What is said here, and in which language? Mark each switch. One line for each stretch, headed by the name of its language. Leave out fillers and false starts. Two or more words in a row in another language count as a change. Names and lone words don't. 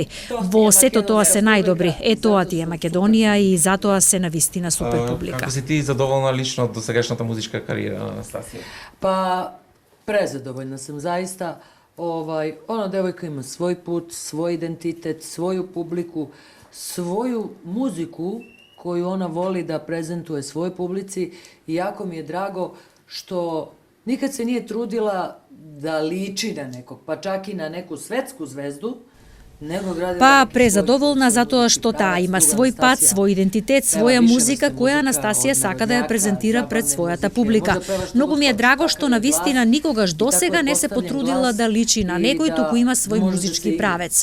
Macedonian: Во сето тоа се најдобри. Е тоа ти е Македонија и затоа се навистина супер публика. Како си ти задоволна лично од досегашната музичка кариера на Анастасија? Па, презадоволна сум заиста.
Serbian: Она девојка има свој пут, свој идентитет, своју публику, своју музику коju ona voli da prezentuje svoj publici i jako mi je drago što nikad se nije trudila da liči na nekog, pa čak i na neku svetsku zvezdu.
Macedonian: Па презадоволна затоа што таа има свој пат, свој идентитет, своја музика која Анастасија сака да ја презентира пред својата публика. Многу ми е драго што навистина никогаш досега не се потрудила да личи на некој, туку има свој музички правец.